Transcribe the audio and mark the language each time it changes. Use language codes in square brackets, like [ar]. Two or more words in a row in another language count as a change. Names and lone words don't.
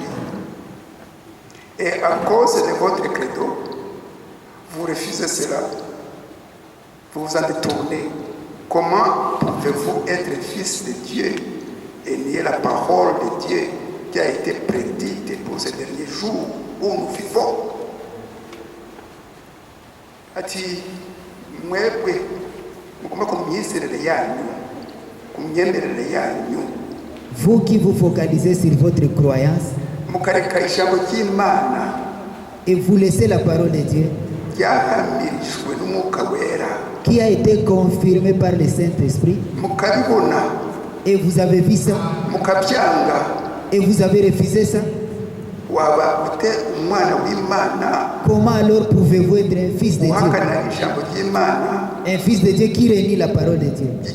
[fr] Et à cause de votre credo, vous refusez cela, vous vous en détournez. Comment pouvez-vous être fils de Dieu et nier la parole de Dieu qui a été prédite pour ces derniers jours où nous vivons? [rw] Ati mwebwe mugomba kumyizerere yanyu kumyemerere yanyu. [fr] Vous qui vous focalisez sur votre croyance [rw] mukareka ijambo ry'Imana [fr] et vous laissez la parole de Dieu [rw] ryahamirijwe n'Umwuka Wera [fr] qui a été confirmée par le Saint-Esprit [rw] mukabibona [fr] et vous avez vu ça [rw] mukabyanga [fr] et vous avez refusé ça. Comment alors pouvez-vous être un fils de Dieu? Un fils de Dieu qui renie la parole de Dieu.